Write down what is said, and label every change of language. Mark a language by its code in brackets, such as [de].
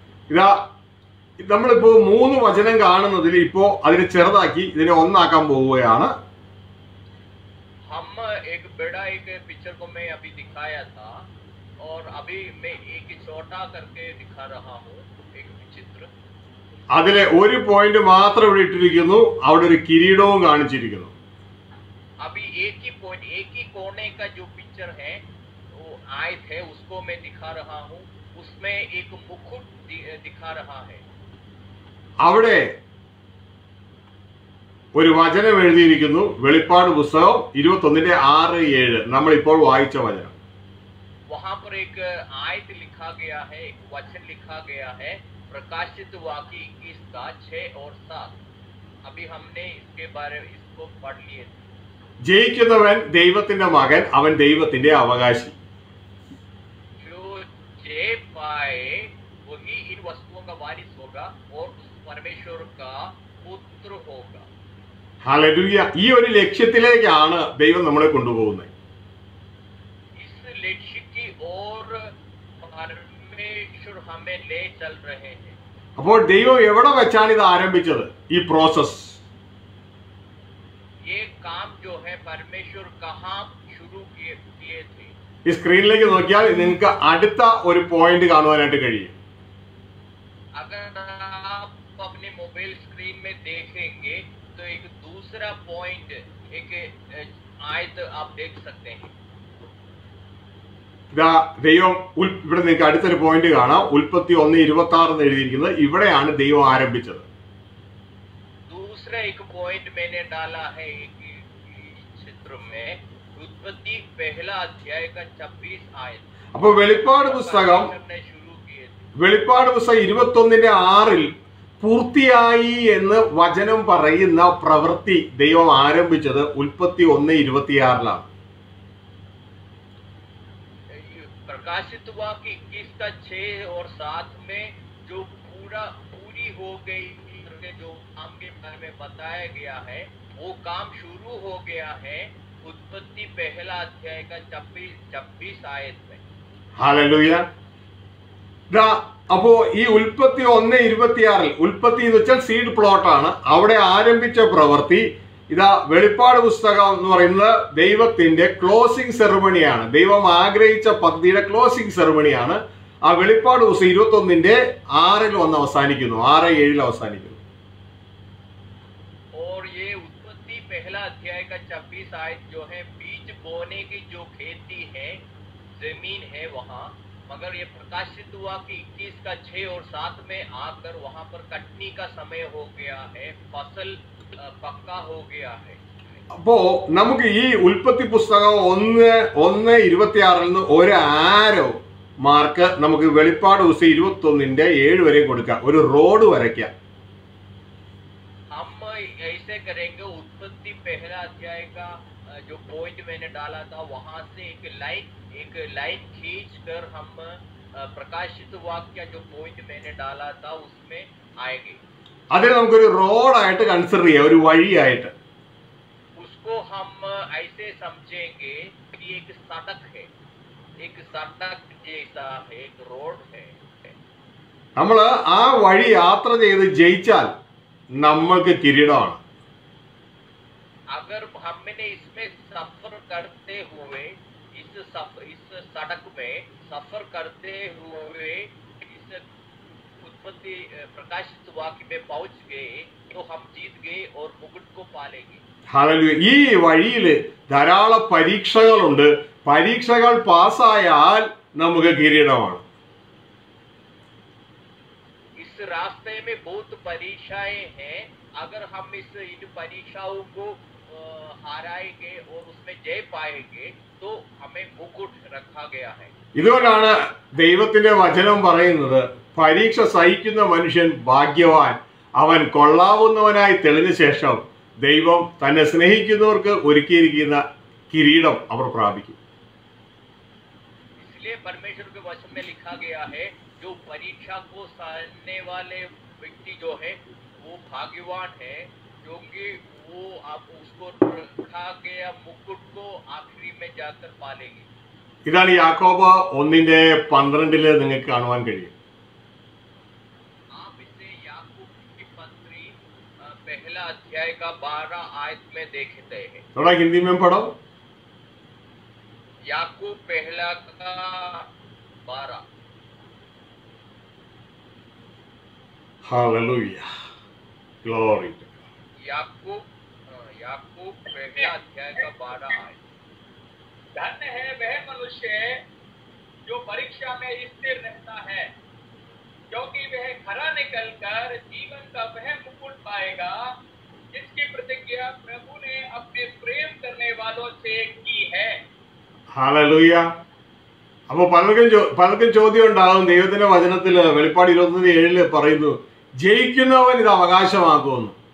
[ml] ഇതാ നമ്മളിപ്പോ 3 വചനം കാണുന്നതിൽ ഇപ്പോ അതിനെ ചെറുതാക്കി ഇതിനെ ഒന്നാക്കാൻ പോവുകയാണ്. [hi] हम एक बड़ा एक पिक्चर को मैं अभी दिखाया था और अभी मैं एक छोटा करके दिखा रहा हूँ एक चित्र. [ml] അതിലെ ഒരു പോയിന്റ് മാത്രം ഇവിടെ ഇട്ടിരിക്കുന്നു, അവിടെ ഒരു കിരീടവും കാണിച്ചിരിക്കുന്നു. [hi] अभी एक ही पॉइंट, एक ही कोने का जो पिक्चर है वो आयत है उसको मैं दिखा रहा हूँ। उसमें एक मुकुट दिखा रहा है। [ml] അവിടെ ഒരു വചനം എഴുതിയിരിക്കുന്നു, വെളിപ്പാട് പുസ്തകം 21:6-7, നമ്മൾ ഇപ്പോൾ വായിച്ച വചനം. [hi] वहां पर एक आयत लिखा गया है, एक वचन लिखा गया है, प्रकाशित वाक्य 21:6-7। अभी हमने इसके बारे में इसको पढ़ लिए थे। [ml] ജയിക്കുന്നവൻ ദൈവത്തിന്റെ മകൻ, അവൻ ദൈവത്തിന്റെ അവകാശി. [hi] जो जय पाए वही इन वस्तुओं का वारिस होगा और उस परमेश्वर का पुत्र होगा। [ml] ഹല്ലേലൂയ. ഈ ഒരു ലക്ഷ്യത്തിലേക്കാണ് ദൈവം നമ്മളെ കൊണ്ടുപോകുന്നത്. [hi] इस लक्ष्य की ओर परमेश्वर हमें ले चल रहे हैं। [ml] അപ്പോൾ ദൈവം എവിടെ വെച്ചാണ് ഇത് ആരംഭിച്ചത്? ഈ പ്രോസസ്, [hi] ये काम जो है परमेश्वर कहाँ शुरू किए थे? [ml] ഈ സ്ക്രീനിലേക്ക് നോക്കിയാൽ നിങ്ങൾക്ക് അടുത്ത ഒരു പോയിന്റ് കാണുവാനായിട്ട് കഴിയും. [hi] अगर आप अपने मोबाइल स्क्रीन में देखेंगे तो एक दूसरा पॉइंट, एक आयत आप देख सकते हैं। [ml] ഇതാ ദൈവം ഇവിടെ നിങ്ങൾക്ക് അടുത്തൊരു പോയിന്റ് കാണാം. ഉൽപ്പത്തി 1:26 എന്ന് എഴുതിയിരിക്കുന്നത്. ഇവിടെയാണ് ദൈവം ആരംഭിച്ചത്. [hi] दूसरा एक पॉइंट मैंने डाला है एक चित्र में, उत्पत्ति 1:26 आयत। [ml] അപ്പൊ വെളിപ്പാട് പുസ്തകം [hi] शुरू किए थे। [ml] വെളിപ്പാട് പുസ്തകം 21:6 പൂർത്തിയായി എന്ന് വചനം പറയുന്ന പ്രവൃത്തി ദൈവം ആരംഭിച്ചത് ഉൽപ്പത്തി 1:26 [hi] प्रकाशित हुआ कि 21:6-7 में जो पूरी हो गई, जो काम के बारे में बताया गया है, वो काम शुरू हो गया है उत्पत्ति 1:26 आयत में। [ml] ഹല്ലേലൂയ. അപ്പോ ഈ ഉൽപ്പത്തി 1:26 ഉൽപ്പത്തി എന്ന് വെച്ചാൽ സീഡ് പ്ലോട്ട് ആണ്. അവിടെ ആരംഭിച്ച പ്രവൃത്തി ഇതാ വെളിപ്പാട് പുസ്തകം എന്ന് പറയുന്നത് ദൈവത്തിന്റെ ക്ലോസിംഗ് സെറമണിയാണ്. ദൈവം ആഗ്രഹിച്ച പദ്ധതിയുടെ ക്ലോസിംഗ് സെറമണിയാണ്. ആ വെളിപ്പാട് പുസ്തകം 21:6 വന്ന് അവസാനിക്കുന്നു, 6:7 അവസാനിക്കുന്നു. [hi] और ये उत्पत्ति 1:26 आयत जो है, बीज बोने की जो खेती है, जमीन है वहाँ, मगर ये प्रकाशित हुआ कि 21:6-7 में आकर वहाँ पर कटनी का समय हो गया है, फसल पक्का हो गया है। [ml] അപ്പോ നമുക്ക് ഈ ഉൽപ്പത്തി പുസ്തകം 1:26 ഒരു ആരോ മാർക്ക് നമുക്ക് വെളിപ്പാട് പുസ്തകം 21:7 വരെ കൊടുക്കാം, ഒരു റോഡ് വരയ്ക്കാം. [hi] हम ऐसे करेंगे, उत्पत्ति 1:26 का जो पॉइंट मैंने डाला था वहां से एक लाइन खींच कर हम प्रकाशित वाक्य जो पॉइंट मैंने डाला था उसमें आएंगे। [ml] അതിനെ നമുക്കൊരു റോഡായിട്ട് കൺസിഡർ ചെയ്യാം, ഒരു വഴിയായിട്ട്. [hi] उसको हम ऐसे समझेंगे कि एक सड़क है, एक सड़क जैसा है, एक रोड है। [ml] നമ്മൾ ആ വഴി യാത്ര ചെയ്ത് ജയിച്ചാൽ നമ്മൾക്ക് കിരീടമാണ്. [hi] अगर हमने इसमें सफर करते हुए इस सड़क में सफर करते हुए इस उत्पत्ति प्रकाशित वाक्य में पहुंच गए तो हम जीत गए और मुकुट को पालेंगे। [ml] ഹല്ലേലൂയ. ഈ വഴിയിൽ ധാരാളം പരീക്ഷകളുണ്ട്. പരീക്ഷകൾ പാസ്സായാൽ നമുക്ക് കിരീടമാണ്. [hi] इस रास्ते में बहुत परीक्षाएं हैं। अगर हम इन परीक्षाओं को हराएंगे और उसमें जय पाएंगे तो हमें मुकुट रखा गया है। [ml] ഇതുകൊണ്ടാണ് ദൈവത്തിന്റെ വചനം പറയുന്നത്, പരീക്ഷ സഹിക്കുന്ന മനുഷ്യൻ ഭാഗ്യവാൻ, അവൻ കൊള്ളാവുന്നവനായി തെളിഞ്ഞ ശേഷം ദൈവം തന്നെ സ്നേഹിക്കുന്നവർക്ക് ഒരുക്കിയിരിക്കുന്ന കിരീടം അവർ പ്രാപിക്കും. [hi] इसलिए परमेश्वर के वचन में लिखा गया है, जो परीक्षा को सहने वाले व्यक्ति जो है वो भाग्यवान है, क्योंकि वो आप उसको रखा गया मुकुट को आखिरी में जाकर पालेंगे। [ml] ഇതാണ് യാക്കോബ് 1:12 നിങ്ങൾക്ക് കാണുവാൻ കഴിയും. [hi] आप इसे याकूब की पत्री 1:12 आयत में देखते हैं। थोड़ा हिंदी में पढ़ो. याकूब 1:12। Hallelujah, glory. याकूब 1:12 आयत। धन्य है वह मनुष्य जो परीक्षा में स्थिर रहता है, क्योंकि वह खरा निकलकर जीवन का वह मुकुट पाएगा जिसकी प्रतिज्ञा प्रभु ने अपने प्रेम करने वालों से की है। [ml] ഹല്ലേലൂയ. അപ്പൊ പലർക്കും ചോദ്യം ഉണ്ടാകും. ദൈവത്തിന്റെ വചനത്തില് വെളിപ്പാട് 21:7 പറയുന്നു ജയിക്കുന്നവൻ ഇത് അവകാശമാക്കുമെന്ന്.